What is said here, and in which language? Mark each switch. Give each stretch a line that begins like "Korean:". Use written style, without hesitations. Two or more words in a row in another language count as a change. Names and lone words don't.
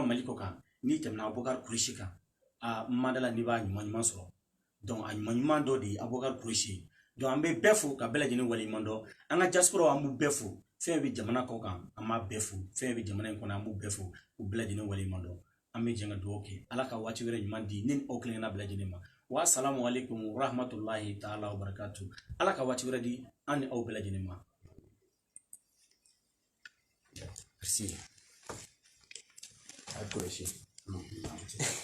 Bambara: Mali kɔ kan n'i tɛmɛna Abubakar Kureshi kan a mandala n'i b'a ɲuman ɲuman sɔrɔ donc a ɲuman ɲuman dɔ de ye Abubakar Kureshi donc an bɛ bɛɛ fo ka bɛɛ lajɛlen waleɲuman dɔn an ka diaspora an b'u bɛɛ fo fɛn bɛ jamana kɔ kan an b'a bɛɛ fo fɛn bɛ jamana in kɔnɔ an b'u bɛɛ fo u bɛɛ lajɛlen waleɲuman dɔn an bɛ jɛn ka dugawu kɛ Ala ka waati wɛrɛ ɲuman di ne ni aw kelenna bɛɛ lajɛlen ma
Arabic: والسلام عليكم ورحمة الله تعالى وبركاته
Bambara: Ala ka waati wɛrɛ di an ni aw bɛɛ lajɛlen ma merci a kɔlɔsi